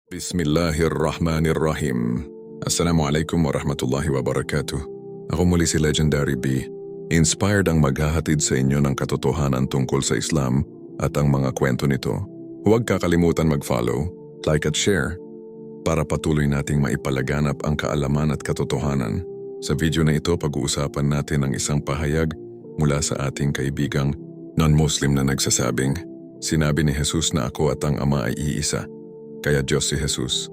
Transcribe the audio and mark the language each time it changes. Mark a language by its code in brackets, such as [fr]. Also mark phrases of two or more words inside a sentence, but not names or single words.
[ar] بسم الله الرحمن الرحيم. السلام عليكم ورحمة الله وبركاته. [tl] Ako muli si Legendary B. Inspired ang maghahatid sa inyo ng katotohanan tungkol sa Islam at ang mga kwento nito. Huwag kakalimutan mag-follow, like at share para patuloy nating maipalaganap ang kaalaman at katotohanan. Sa video na ito, pag-uusapan natin ang isang pahayag mula sa ating kaibigang non-Muslim na nagsasabing, "Sinabi ni Jesus na ako at ang Ama ay iisa, kaya Diyos si Jesus."